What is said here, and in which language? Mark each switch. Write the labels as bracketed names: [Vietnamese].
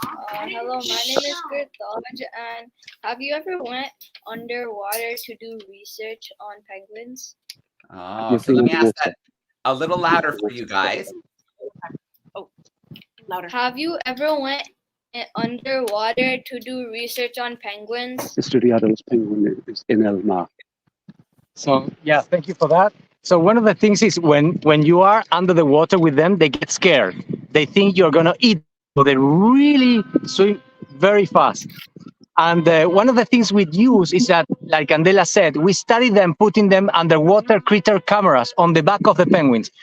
[English] Hello, my name is Gertolaj, and have you ever went underwater to do research on penguins? Oh, so let me ask that a little louder for you guys. Oh, louder. Have you ever went underwater to do research on penguins? [Spanish] Estudiado los penguins en el mar. [English] So yeah, thank you for that. So one of the things is when you are under the water with them, they get scared. They think you're gonna eat. So they really swim very fast. And one of the things we use is that, like Candela said, we study them putting them underwater critter cameras on the back of the penguins.